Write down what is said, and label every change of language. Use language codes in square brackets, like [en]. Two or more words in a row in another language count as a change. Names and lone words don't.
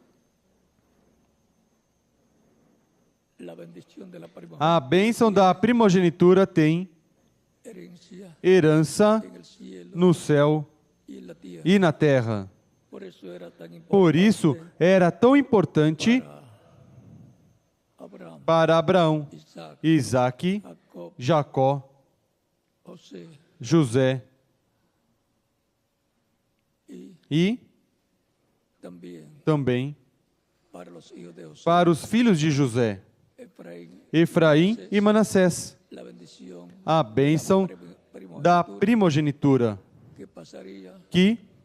[es] la bendición de la [pt] A bênção da primogenitura tem [es] herencia [pt] herança [es] en el cielo [pt] no céu [es] y en la tierra. [pt] e na terra. [es] Por eso era tan [pt] Por [es] importante [pt] isso, era tão importante [es] Abraham, [pt] para Abraão, [es] Isaac, [pt] Isaque, [es] Jacob, [pt] Jacó, [es] José, [pt] José e também para os filhos de José, Efraim e Manassés, a bênção da primogenitura, que